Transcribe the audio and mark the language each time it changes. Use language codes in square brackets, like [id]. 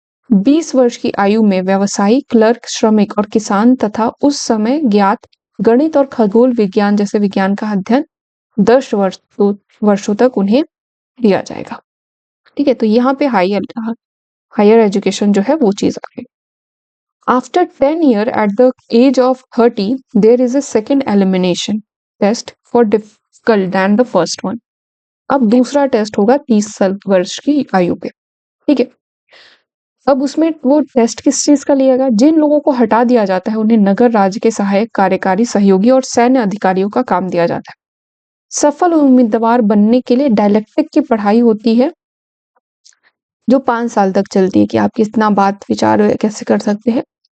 [hi] 20 वर्ष की आयु में व्यवसायी, क्लर्क, श्रमिक और किसान तथा उस समय ज्ञात गणित और खगोल विज्ञान जैसे विज्ञान का अध्ययन 10 वर्षों तक उन्हें दिया जाएगा। ठीक है, तो यहाँ पे हायर एजुकेशन जो है वो चीज आ गई। [en] After 10 years, at the age of 30, there is a second elimination test for difficult than the first one. [hi] अब दूसरा टेस्ट होगा 30 वर्ष की आयु पे। ठीक है, अब उसमें वो टेस्ट किस चीज का लिया गया? जिन लोगों को हटा दिया जाता है उन्हें नगर राज्य के सहायक, कार्यकारी सहयोगी और सैन्य अधिकारियों का काम दिया जाता है। सफल उम्मीदवार बनने के लिए डायलेक्टिक की पढ़ाई होती है जो 5 साल तक चलती है कि आप कितना बात विचार कैसे कर सकते हैं।